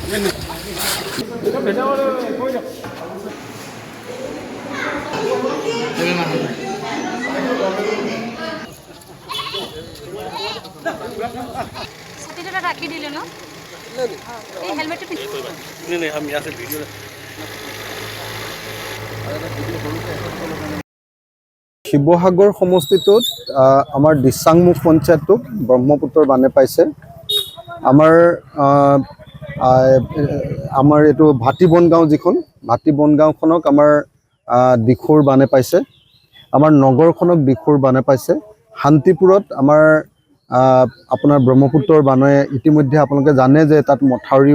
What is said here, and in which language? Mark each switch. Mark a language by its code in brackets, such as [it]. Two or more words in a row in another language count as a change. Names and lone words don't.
[as] ৰাখি দিলে না হেলমেট [hi] नहीं हम यहाँ से वीडियो [as] শিৱসাগৰ সমষ্টিটোত আমাৰ দিচাংমুখ পঞ্চায়তটোক ব্ৰহ্মপুত্ৰৰ বানে পাইছে আমাৰ এইটো ভাটি বনগাঁও যিখন ভাটি বনগাঁওখনক আমাৰ দিখৌৰ বানে পাইছে আমাৰ নগৰখনক দিখৌৰ বানে পাইছে শান্তিপুৰত আমাৰ আপোনাৰ ব্ৰহ্মপুত্ৰৰ বানে ইতিমধ্যে আপোনালোকে জানে যে তাত মথাউৰিৰ